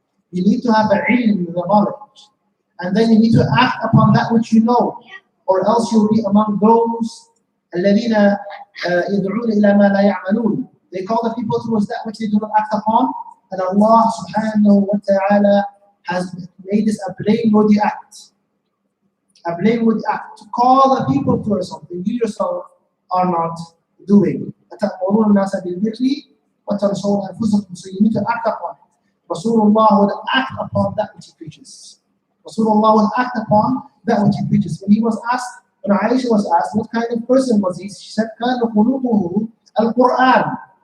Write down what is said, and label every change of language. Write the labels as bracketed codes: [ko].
[en] You need to have ilm, the knowledge. And then you need to act upon that which you know, or else you'll be among those [ar] الذين يدعون إلى ما لا يعملون. [en] They call the people towards that which they do not act upon, and Allah subhanahu wa ta'ala has made this a blameworthy act. A blameworthy act. To call the people towards something you yourself are not doing. [ar] أتأمرون الناس بالبر وتنسون أنفسكم. [en] So you need to act upon it. Rasulullah would act upon that which he preaches. Rasulullah would act upon that which he preaches. When he was asked, when Aisha was asked, what kind of person was he? She said, [ar] كان خلقه القرآن.